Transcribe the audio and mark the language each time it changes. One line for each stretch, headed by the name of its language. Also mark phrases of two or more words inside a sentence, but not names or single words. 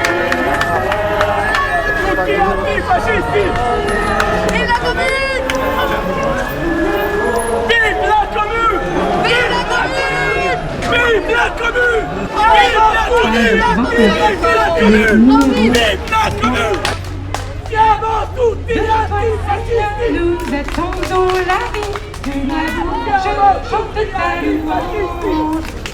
Italian: Antifascisti.
French: Vive la commune! Vive la commune! Vive la commune! Vive la commune! Vive la commune! Vive la commune!
Italian: Siamo tutti antifascisti!
French: Nous attendons la vie de la bouche, chante ta louange.